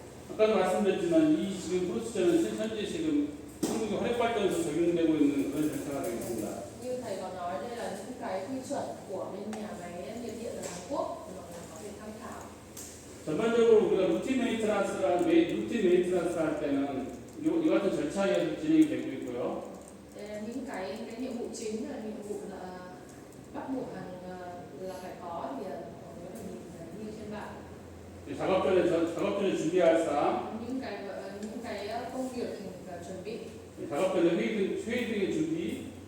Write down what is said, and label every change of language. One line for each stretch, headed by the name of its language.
Korean: 아까도 말씀드렸지만 이 지금 프로세저는 현재 지금 한국의 화력발전에서 적용되고 있는 그런 절차가 되겠습니다.
Vietnamese: Như thầy có nói đây là những cái quy chuẩn của bên nhà máy nhiệt điện ở Hàn Quốc mà mình có thể tham khảo.
Korean: 전반적으로 우리가 루틴 메인트런스 할 때는 이 같은 절차에 의해서 진행이 되고 있고요.
Vietnamese: Đây là những cái nhiệm vụ chính là nhiệm vụ là bắt buộc là phải có thì nếu mà nhìn như trên bảng
Korean: 작업 전에 준비할 사항,
Vietnamese: những cái công việc chuẩn bị
Korean: 작업 전에 회의 등의 준비,